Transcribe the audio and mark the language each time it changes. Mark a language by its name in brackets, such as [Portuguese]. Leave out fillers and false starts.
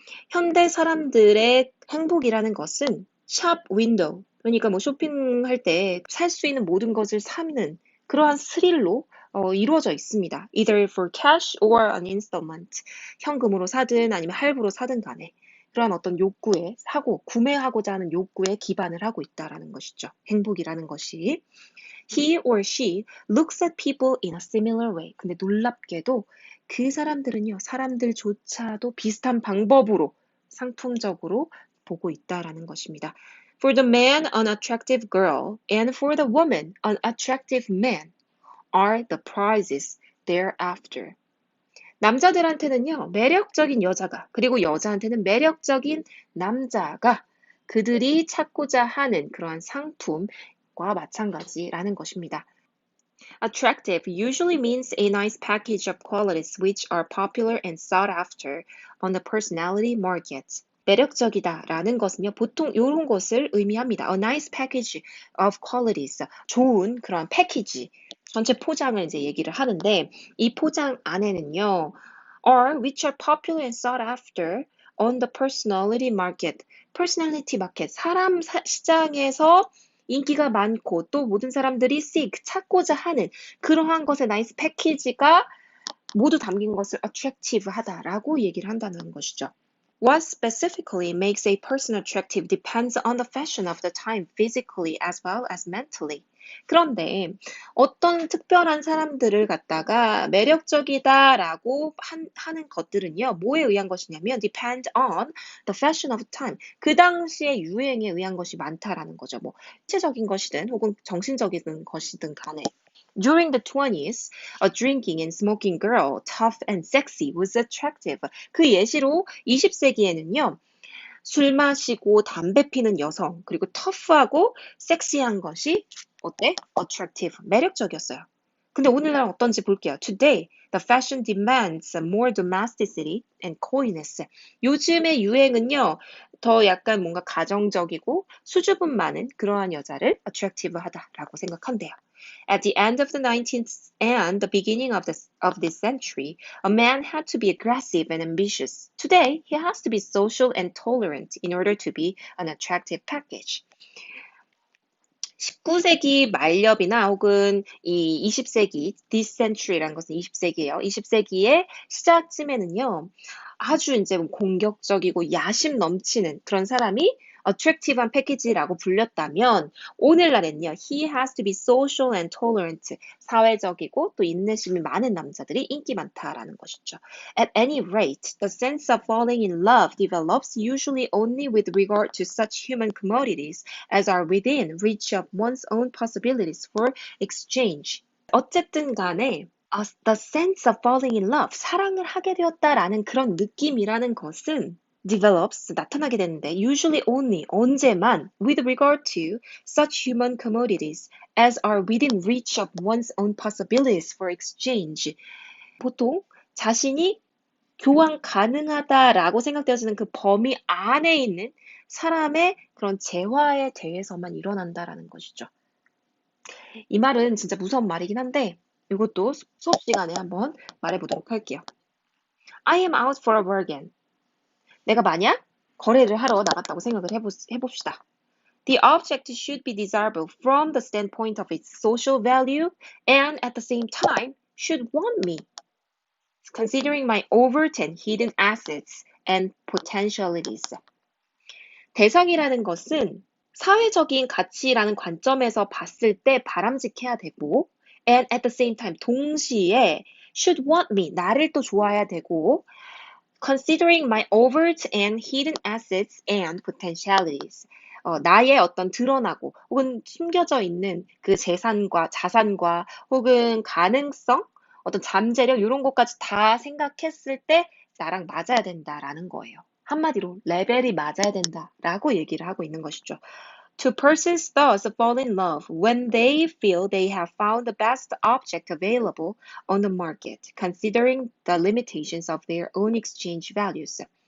[Korean] 현대 사람들의 행복이라는 것은 샵 윈도우, 그러니까 뭐 쇼핑할 때 살 수 있는 모든 것을 사는 그러한 스릴로 이루어져 있습니다. [English] Either for cash or an installment. [Korean] 현금으로 사든 아니면 할부로 사든 간에 그러한 어떤 욕구에 구매하고자 하는 욕구에 기반을 하고 있다라는 것이죠. 행복이라는 것이. [English] He or she looks at people in a similar way. [Korean] 근데 놀랍게도 그 사람들조차도 비슷한 방법으로 상품적으로 보고 있다라는 것입니다. [English] For the man, an attractive girl, and for the woman, an attractive man are the prizes thereafter. [Korean] 남자들한테는요, 매력적인 여자가, 그리고 여자한테는 매력적인 남자가 그들이 찾고자 하는 그러한 상품과 마찬가지라는 것입니다. [English] Attractive usually means a nice package of qualities which are popular and sought after on the personality market. [Korean] 매력적이다라는 것은요, 보통 이런 것을 의미합니다. [English] A nice package of qualities. [Korean] 좋은 그런 패키지. 전체 포장을 이제 얘기를 하는데, 이 포장 안에는요, [English] are which are popular and sought after on the personality market. personality market. [Korean] 사람 시장에서 인기가 많고 또 모든 사람들이 seek, 찾고자 하는 그러한 것의 나이스 패키지가 모두 담긴 것을 attractive 하다라고 얘기를 한다는 것이죠. [English] What specifically makes a person attractive depends on the fashion of the time, physically as well as mentally. [Korean] 그런데 어떤 특별한 사람들을 갖다가 매력적이다라고 하는 것들은요, 뭐에 의한 것이냐면 [English] depend on the fashion of time. [Korean] 그 당시의 유행에 의한 것이 많다라는 거죠. 뭐 신체적인 것이든 혹은 정신적인 것이든 간에. [English] During the 20s, a drinking and smoking girl, tough and sexy, was attractive. [Korean] 그 예시로 20세기에는요, 술 마시고 담배 피는 여성, 그리고 터프하고 섹시한 것이 어때? attractive, 매력적이었어요. 근데 오늘날 어떤지 볼게요. [English] Today, the fashion demands more domesticity and coyness. [Korean] 요즘의 유행은요, 더 약간 뭔가 가정적이고 수줍음 많은 그러한 여자를 attractive 하다라고 생각한대요. [English] At the end of the 19th and the beginning of this century, a man had to be aggressive and ambitious. Today, he has to be social and tolerant in order to be an attractive package. [Korean] 19세기 말엽이나 혹은 이 20세기, [English] this century [Korean] 라는 것은 20세기예요. 20세기의 시작쯤에는요, 아주 이제 공격적이고 야심 넘치는 그런 사람이 attractive한 패키지라고 불렸다면 오늘날엔요, [English] he has to be social and tolerant, [Korean] 사회적이고 또 인내심이 많은 남자들이 인기 많다라는 것이죠. [English] At any rate, the sense of falling in love develops usually only with regard to such human commodities as are within reach of one's own possibilities for exchange. [Korean] 어쨌든 간에 [English] the sense of falling in love, [Korean] 사랑을 하게 되었다라는 그런 느낌이라는 것은 [English] develops, [Korean] 나타나게 되는데 [English] usually only, [Korean] 언제만 [English] with regard to such human commodities as are within reach of one's own possibilities for exchange. [Korean] 보통 자신이 교환 가능하다라고 생각되어지는 그 범위 안에 있는 사람의 그런 재화에 대해서만 일어난다라는 것이죠. 이 말은 진짜 무서운 말이긴 한데 이것도 수업 시간에 한번 말해보도록 할게요. [English] I am out for a bargain. [Korean] 내가 만약 거래를 하러 나갔다고 생각을 해봅시다. [English] The object should be desirable from the standpoint of its social value and at the same time should want me, considering my overt and hidden assets and potentialities. [Korean] 대상이라는 것은 사회적인 가치라는 관점에서 봤을 때 바람직해야 되고 [English] and at the same time [Korean] 동시에 [English] should want me, [Korean] 나를 또 좋아해야 되고 [English] considering my overt and hidden assets and potentialities. [Korean] 나의 어떤 드러나고 혹은 숨겨져 있는 그 재산과 자산과 혹은 가능성, 어떤 잠재력 이런 것까지 다 생각했을 때 나랑 맞아야 된다라는 거예요. 한마디로 레벨이 맞아야 된다라고 얘기를 하고 있는 것이죠. [English] Two persons thus fall in love when they feel they have found the best object available on the market, considering the limitations of their own exchange values.